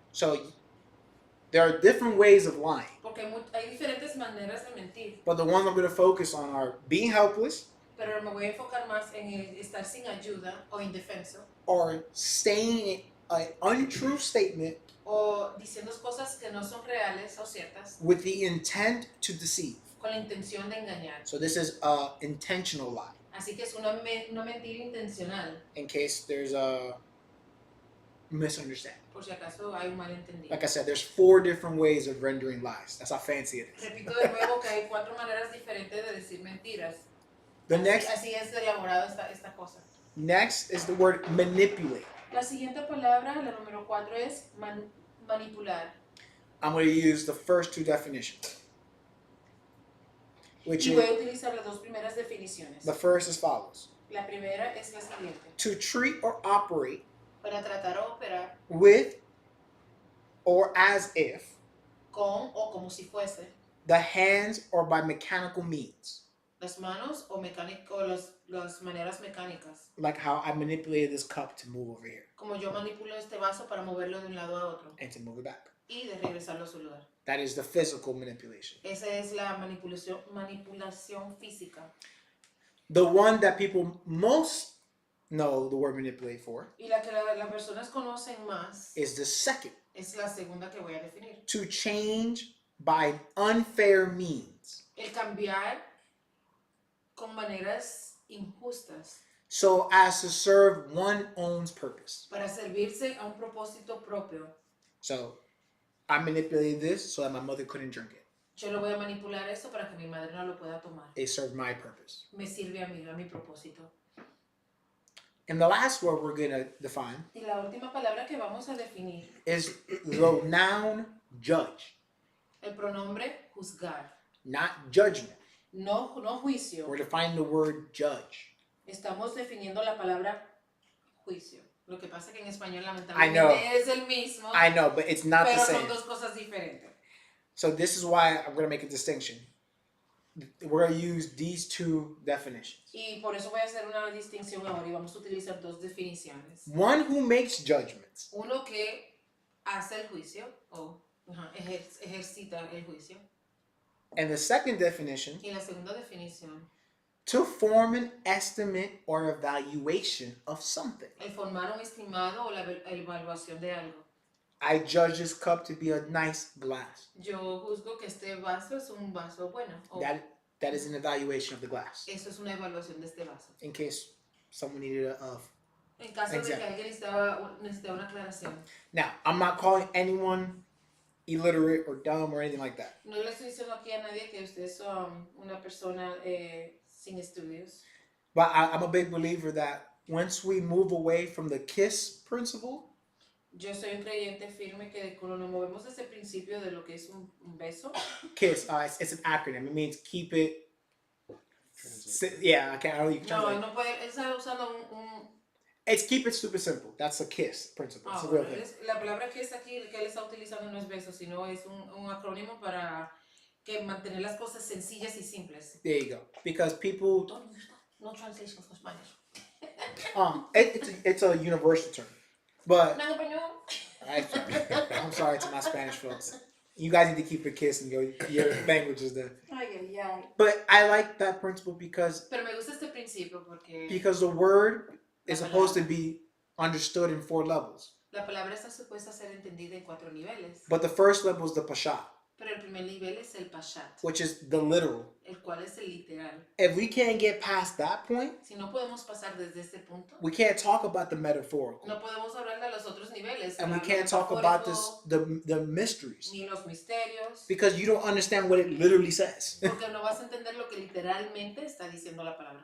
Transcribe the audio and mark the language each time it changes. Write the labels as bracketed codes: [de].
[en] So there are different ways of lying. [es] Porque hay diferentes maneras de mentir. [en] But the ones I'm going to focus on are being helpless. [es] Pero me voy a enfocar más en el estar sin ayuda o indefenso. [en] Or saying an untrue statement. [es] O diciendo cosas que no son reales o ciertas. [en] With the intent to deceive. [es] Con la intención de engañar. [en] So this is an intentional lie. [es] Así que es una mentira intencional. [en] In case there's a misunderstanding. [es] Por si acaso hay un malentendido. [en] Like I said, there's 4 different ways of rendering lies. That's how fancy it is. [es] Repito de nuevo que hay 4 maneras diferentes de decir mentiras. Así es elaborado esta cosa. [en] Next is the word manipulate. [es] La siguiente palabra, la número 4, es manipular. [en] I'm going to use the first 2 definitions. Which [es] Y voy a utilizar las 2 primeras definiciones. [en] The first as follows. [es] La primera es la siguiente. [en] To treat or operate [es] para tratar o operar [en] with or as if [es] con o como si fuese [en] the hands or by mechanical means. [es] Las manos o las maneras mecánicas. [en] Like how I manipulated this cup to move over here. [es] Como yo manipulo este vaso para moverlo de un lado a otro. [en] And to move it back. [es] Y de regresarlo a su lugar. [en] That is the physical manipulation. [es] Esa es la manipulación física. [en] The one that people most know the word manipulate for. [es] Y la que las personas conocen más. [en] Is the second. [es] Es la segunda que voy a definir. [en] To change by unfair means. [es] El cambiar con maneras injustas. [en] So as to serve one's own purpose. [es] Para servirse a un propósito propio. [en] So I manipulated this so that my mother couldn't drink it. [es] Yo lo voy a manipular eso para que mi madre no lo pueda tomar. [en] It served my purpose. [es] Me sirve a mí, a mi propósito. [en] And the last word we're going to define. [es] Y la última palabra que vamos a definir. [en] Is the noun judge. [es] El pronombre juzgar. [en] Not judgment. [es] No juicio. [en] We're defining the word judge. [es] Estamos definiendo la palabra juicio. Lo que pasa que en español lamentablemente es el mismo. [en] I know, but it's not the same. [es] Pero son 2 cosas diferentes. [en] So this is why I'm going to make a distinction. We're going to use these 2 definitions. [es] Y por eso voy a hacer una distinción ahora y vamos a utilizar 2 definiciones. [en] One who makes judgments. [es] Uno que hace el juicio o ejercita el juicio. [en] And the second definition. [es] Y la segunda definición. [en] To form an estimate or evaluation of something. [es] El formar un estimado o la evaluación de algo. [en] I judge this cup to be a nice glass. [es] Yo juzgo que este vaso es un vaso bueno. [en] That is an evaluation of the glass. [es] Eso es una evaluación de este vaso. [en] In case someone needed [es] en caso de que alguien necesitaba una aclaración. [en] Now, I'm not calling anyone illiterate or dumb or anything like that. [es] No le estoy diciendo aquí a nadie que ustedes son una persona sin estudios. [en] But I'm a big believer that once we move away from the KISS principle. [es] Yo soy un creyente firme que cuando nos movemos de ese principio de lo que es un beso. [en] KISS, it's an acronym. It means keep it. Yeah, I can't. I don't even translate. [es] No puede. Está usando [en] It's keep it super simple. That's a KISS principle. It's a real thing. [es] La palabra KISS aquí que él está utilizando no es beso, sino es un acrónimo para que mantener las cosas sencillas y simples. [en] There you go. Because people. No translation for Spanish. It's a universal term. But No, I'm sorry to my Spanish folks. You guys need to keep it KISS and your languages there. But I like that principle because. [es] Pero me gusta este principio porque. [en] Because the word is supposed to be understood in 4 levels. [es] La palabra está supuesta a ser entendida en 4 niveles. [en] But the first level is the pashat. [es] Pero el primer nivel es el pashat, [en] which is the literal. [es] el cual es el literal. [en] If we can't get past that point, [es] Si no podemos pasar desde este punto, [en] we can't talk about the metaphorical. [es] no podemos hablar de los otros niveles, [en] And we [es] lo [en] can't talk about [es] metafórico, [en] the mysteries. [es] ni los misterios, [en] Because you don't understand what it literally says. [es] porque no vas a entender lo que literalmente está diciendo la palabra.